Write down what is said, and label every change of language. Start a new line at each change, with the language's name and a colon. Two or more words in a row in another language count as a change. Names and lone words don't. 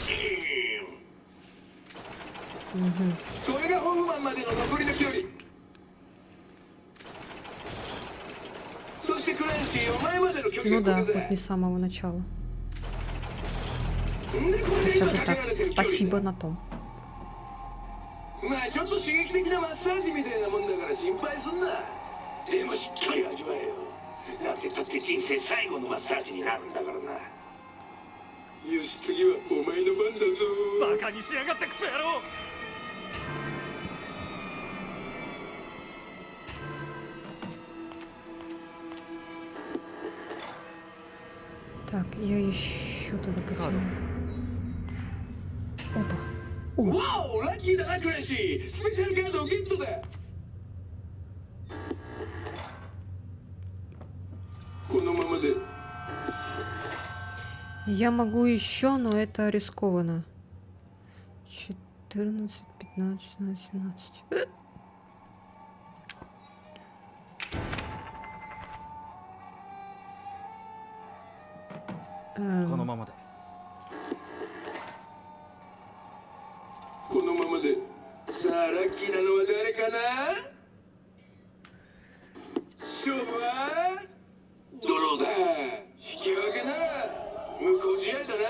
Russian: Ну да, хоть не с самого начала. Хотя бы так, спасибо на том.
Japanese: まあちょっと刺激的なマッサージみたいなもんだから心配すんな。でもしっかり味わえよ。なんてたって人生最後のマッサージになるんだからな。よし、次はお前の番だぞ。バカにしやがってクソ野郎。
Russian: Так, я еще туда потяну. Опа.
Japanese: わお、ラッキーだなクラッシー。スペシャルカードをゲットだ。このままで。
Russian: Я могу еще, но это рискованно. 14, 15, 16, 17. Эм,
Japanese: このままで。このままで。さあ、ラッキーなのは誰かな。勝負はドローだ。引き分けなら無効試合だな。